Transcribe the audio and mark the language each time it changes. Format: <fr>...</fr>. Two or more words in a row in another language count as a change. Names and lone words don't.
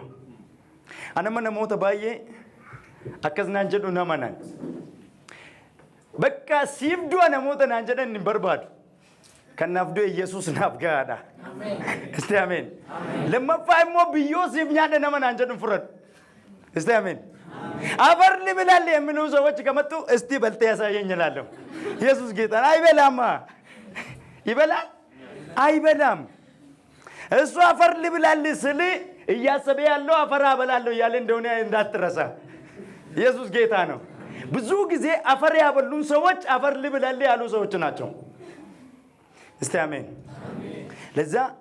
<om>anama namoota baay'ee akkas naan jedhu nama naan bakka siif du'a namoota naan jedhan hin barbaadu. kanaaf du'e Yesuus naaf gahaadha. Isti ameen. lammaffaa immoo biyyoo siif nyaadha nama naan jedhu fudhadhu. Isti ameen.</om> <am>አፈርሊ ብላል የሚሉ ሰዎች ከመጡ እስቲ በልተ ያሳየኝ እላለሁ። ኢየሱስ ጌታ አይበላም። ይበላል አይበላም። እሱ አፈርሊ ብላል ስል እያሰበ ያለው አፈር አበላለሁ እያለ እንደሆነ እንዳትረሳ። ኢየሱስ ጌታ ነው። ብዙ ጊዜ አፈር ያበሉን ሰዎች አፈርሊ ብላል ያሉ ሰዎች ናቸው። እስቲ አሜን። ለዛ</am>